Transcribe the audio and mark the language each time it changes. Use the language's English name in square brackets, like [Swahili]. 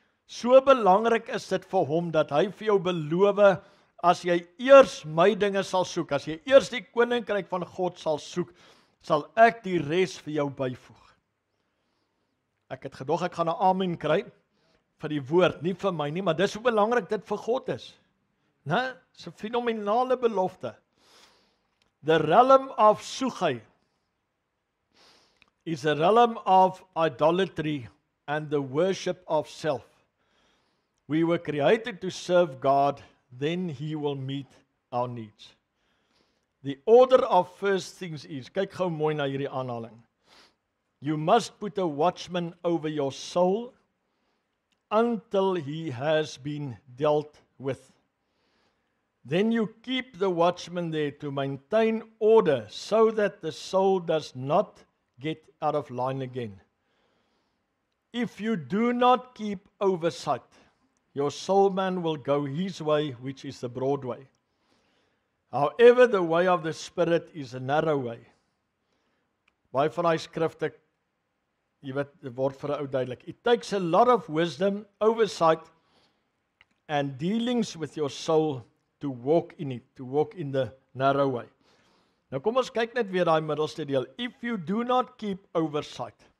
[Afrikaans] So belangrik is dit vir hom, dat hy vir jou beloof, as jy eers my dinge sal soek, as jy eers die koninkryk van God sal soek, sal ek die res vir jou byvoeg. Ek het gedog ek gaan 'n amen kry vir die woord, nie vir my nie, maar dis hoe belangrik dit vir God is. Né? Dis 'n fenominale belofte. [English] The realm of Sugai is a realm of idolatry and the worship of self. We were created to serve God, then He will meet our needs. The order of first things is, [Afrikaans] kyk gou mooi na hierdie aanhaling. [English] You must put a watchman over your soul until he has been dealt with. Then you keep the watchman there to maintain order so that the soul does not get out of line again. If you do not keep oversight, your soul man will go his way, which is the broad way. However, the way of the Spirit is a narrow way. [Afrikaans] Baie van die skrifte, jy weet, dit word vir 'n ou duidelik. [English] It takes a lot of wisdom, oversight, and dealings with your soul to walk in it, to walk in the narrow way. [Afrikaans] Nou kom ons kyk net weer daai middelste deel. [English] If you do not keep oversight.